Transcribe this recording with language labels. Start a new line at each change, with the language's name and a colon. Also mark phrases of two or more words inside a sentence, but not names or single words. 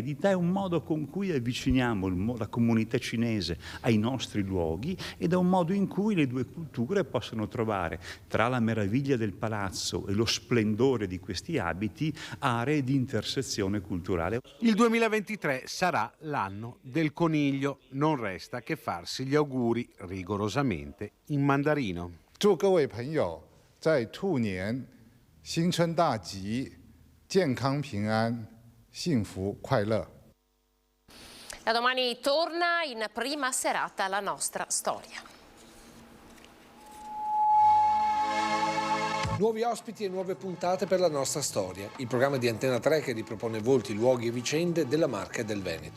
Italian: È un modo con cui avviciniamo la comunità cinese ai nostri luoghi ed è un modo in cui le due culture possono trovare, tra la meraviglia del palazzo e lo splendore di questi abiti, aree di intersezione culturale. Il 2023 sarà l'anno del coniglio, non resta che farsi gli auguri rigorosamente in mandarino.
Chinese: 祝各位朋友在兔年新春大吉，健康平安，幸福快乐。
Italian: Da domani torna in prima serata la nostra storia. Nuovi ospiti e nuove puntate per la nostra storia, il programma di Antena 3 che ripropone volti, luoghi e vicende della Marca e del Veneto.